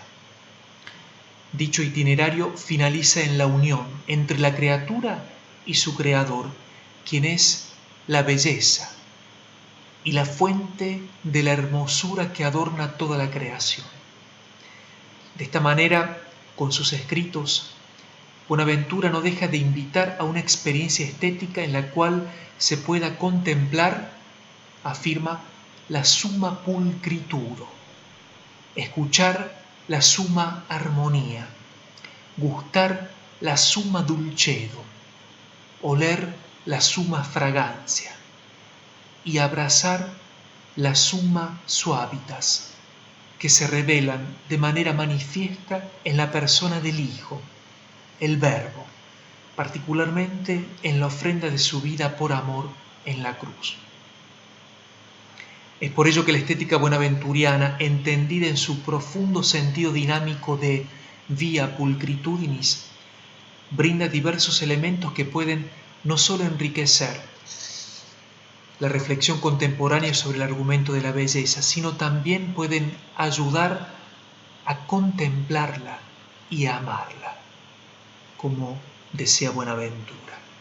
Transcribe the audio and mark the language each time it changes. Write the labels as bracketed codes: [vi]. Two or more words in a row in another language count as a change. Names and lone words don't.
[es] Dicho itinerario finaliza en la unión entre la criatura y su creador, quien es la belleza y la fuente de la hermosura que adorna toda la creación. De esta manera, con sus escritos, Buenaventura no deja de invitar a una experiencia estética en la cual se pueda contemplar, afirma, la [la] summa pulcrituro, [es] escuchar la summa armonía, gustar la [la] summa dulcedo, [es] oler la summa fragancia y abrazar la [la] summa suavitas, [es] que se revelan de manera manifiesta en la persona del Hijo, el Verbo, particularmente en la ofrenda de su vida por amor en la cruz. Es por ello que la estética buenaventuriana, entendida en su profundo sentido dinámico de [la] via pulcritudinis, [es] brinda diversos elementos que pueden no solo enriquecer, la reflexión contemporánea sobre el argumento de la belleza, sino también pueden ayudar a contemplarla y a amarla, como desea Buenaventura.